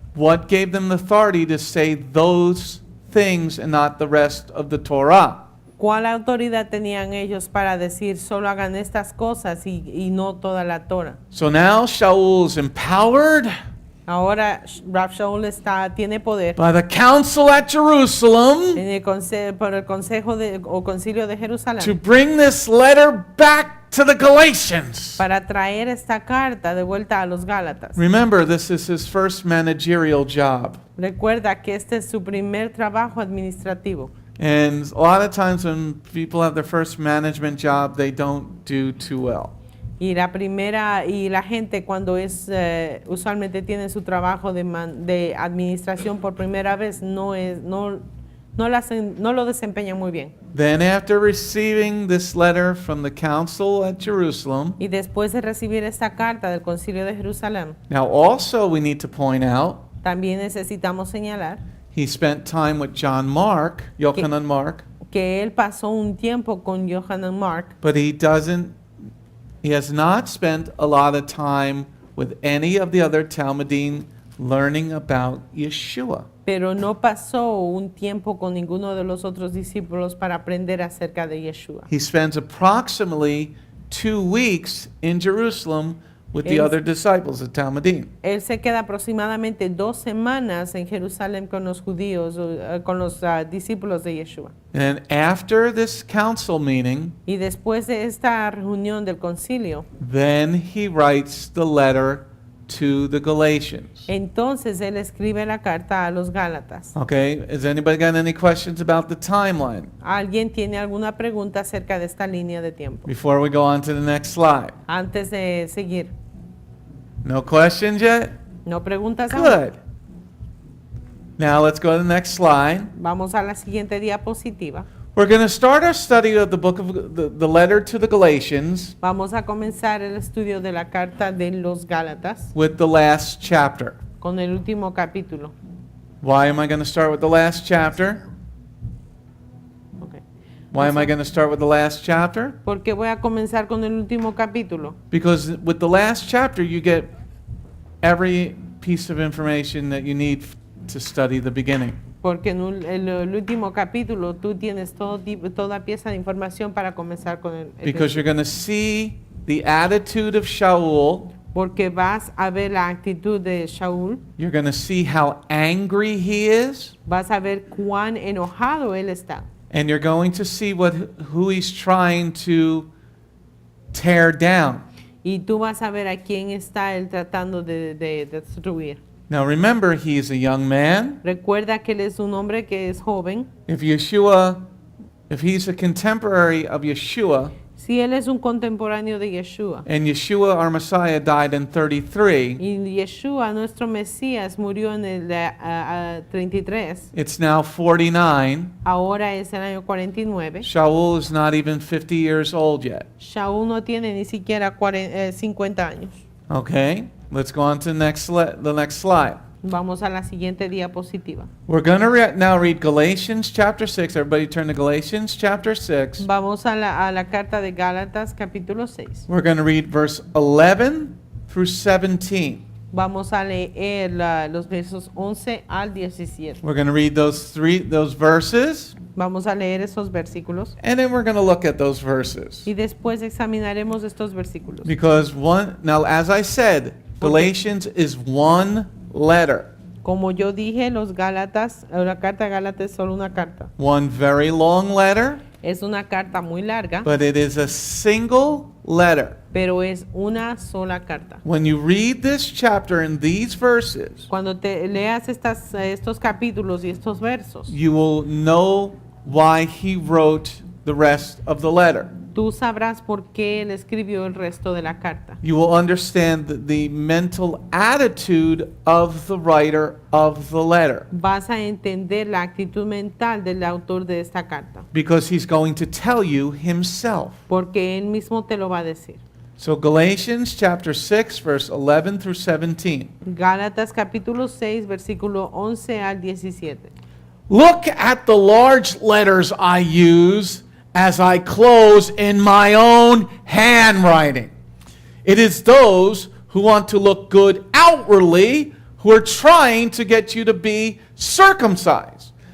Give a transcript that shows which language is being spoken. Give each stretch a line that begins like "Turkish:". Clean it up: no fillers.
English: What gave them the authority to say those things and not the rest of the Torah?
Spanish: ¿Cuál autoridad tenían ellos para decir solo hagan estas cosas y no toda la Torah?
English: So now Shaul is empowered
Spanish: Ahora Rab Shaul tiene poder
English: by the council at Jerusalem
Spanish: en el por el consejo o concilio de
English: to
Spanish: Jerusalén
English: bring this letter back to the Galatians.
Spanish: para traer esta carta de vuelta a los Gálatas.
English: Remember, this is his first managerial job.
Spanish: Recuerda que este es su primer trabajo administrativo.
English: And a lot of times when people have their first management job, they don't do too well.
Spanish: Y la gente cuando usualmente tiene su trabajo de administración por primera vez no lo desempeña muy bien.
English: Then after receiving this letter from the council at Jerusalem,
Spanish: Y después de recibir esta carta del Concilio de Jerusalén,
English: now also we need to point out,
Spanish: también necesitamos señalar
English: he spent time with Yochanan Mark,
Spanish: que él pasó un tiempo con Yochanan Mark,
English: but he has not spent a lot of time with any of the other Talmudim learning about Yeshua.
Spanish: pero no pasó un tiempo con ninguno de los otros discípulos para aprender acerca de Yeshua.
English: He spends approximately 2 weeks in Jerusalem with the
Spanish: Él-
English: other disciples of Talmudim.
Spanish: Él se queda aproximadamente 2 semanas en Jerusalén con los judíos, con los discípulos de Yeshua.
English: And after this council meeting,
Spanish: Y después de esta reunión del concilio,
English: then he writes the letter to the Galatians.
Spanish: entonces él escribe la carta a los Gálatas.
English: Okay, has anybody got any questions about the timeline
Spanish: ¿Alguien tiene alguna pregunta acerca de esta línea de tiempo?
English: before we go on to the next slide?
Spanish: Antes de seguir,
English: No questions yet?
Spanish: ¿no preguntas aún?
English: Good. Now let's go to the next slide.
Spanish: Vamos a la siguiente diapositiva.
English: We're going to start our study of the book of the letter to the Galatians
Spanish: Vamos a comenzar el estudio de la carta de los Gálatas
English: with the last chapter.
Spanish: con el último capítulo.
English: Why am I going to start with the last chapter? Okay. Why am I going to start with the last chapter?
Spanish: ¿Por qué voy a comenzar con el último capítulo?
English: Because with the last chapter, you get every piece of information that you need to study the beginning.
Spanish: Porque en el último capítulo tú tienes toda pieza de información para comenzar con el
English: Because you're going to see the attitude of Sha'ul.
Spanish: porque vas a ver la actitud de Shaul,
English: You're going to see how angry he is.
Spanish: vas a ver cuán enojado él está.
English: And you're going to see who he's trying to tear down.
Spanish: Y tú vas a ver a quién está él tratando de destruir.
English: Now remember, he's a young man.
Spanish: Recuerda que él es un hombre que es joven.
English: If he's a contemporary of Yeshua,
Spanish: Si él es un contemporáneo de Yeshua,
English: and Yeshua, our Messiah, died in 33,
Spanish: y Yeshua, nuestro Mesías, murió en el 33,
English: it's now 49.
Spanish: ahora es el año 49.
English: Sha'ul is not even 50 years old yet.
Spanish: Shaul no tiene ni siquiera 50 años.
English: Okay, let's go on to the next slide.
Spanish: Vamos a la siguiente diapositiva.
English: We're going to now read Galatians chapter 6. Everybody turn to Galatians chapter 6.
Spanish: Vamos a la carta de Gálatas capítulo 6.
English: We're going to read verse 11 through 17.
Spanish: Vamos a leer los versos 11 al 17.
English: We're going to read those verses,
Spanish: Vamos a leer esos versículos
English: and then we're going to look at those verses.
Spanish: y después examinaremos estos versículos.
English: Because now as I said, Galatians is one letter.
Spanish: Como yo dije, los Gálatas, la carta de Gálatas es solo una carta.
English: One very long letter,
Spanish: Es una carta muy larga,
English: but it is a single letter.
Spanish: pero es una sola carta.
English: When you read this chapter and these verses,
Spanish: Cuando te leas estos capítulos y estos versos,
English: you will know why he wrote the rest of the letter.
Spanish: tú sabrás por qué él escribió el resto de la carta.
English: You will understand the mental attitude of the writer of the letter,
Spanish: Vas a entender la actitud mental del autor de esta carta,
English: because he's going to tell you himself.
Spanish: porque él mismo te lo va a decir.
English: So Galatians chapter 6 verse 11 through 17.
Spanish: Gálatas capítulo 6, versículo 11 al 17.
English: Look at the large letters I use as I close in my own handwriting. It is those who want to look good outwardly who are trying to get you to be circumcised.